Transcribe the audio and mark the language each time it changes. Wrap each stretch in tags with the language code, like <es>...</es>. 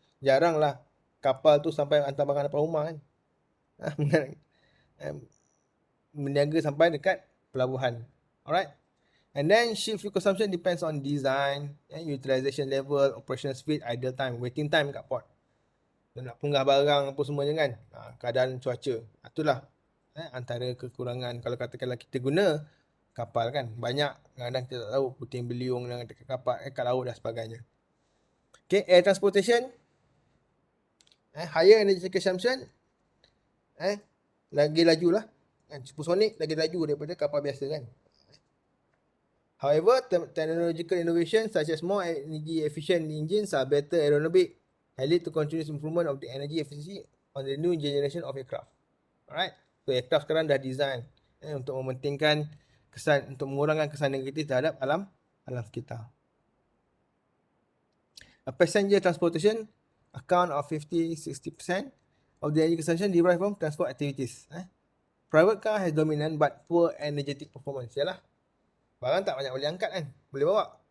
<ms>Jaranglah kapal tu sampai hantar barang depan rumah kan. Berniaga sampai dekat pelabuhan.</ms> <en>Alright. And then ship fuel consumption depends on design, utilization level, operational speed, idle time, waiting time kat port.</en> <ms>Dan nak punggah barang apa semuanya kan. Keadaan cuaca. Itulah antara kekurangan kalau katakanlah kita guna kapal kan. Banyak kadang-kadang kita tak tahu puting beliung dekat kapal, kat laut dan sebagainya.</ms> <en>Okay, air transportation, higher energy consumption,</en> <ms>lagi laju lah. Supersonic lagi laju daripada kapal biasa kan.</ms> <en>However, technological innovation such as more energy efficient engines are better aerodynamic and lead to continuous improvement of the energy efficiency on the new generation of aircraft.</en> <ms>Alright, so aircraft sekarang dah design untuk mementingkan kesan, untuk mengurangkan kesan negatif terhadap alam sekitar.</ms> <en>A passenger transportation account of 50-60% of the energy consumption derived from transport activities. Private car has dominant but poor energetic performance.</en> <ms>Yalah, barang tak banyak boleh angkat kan, boleh bawa.</ms>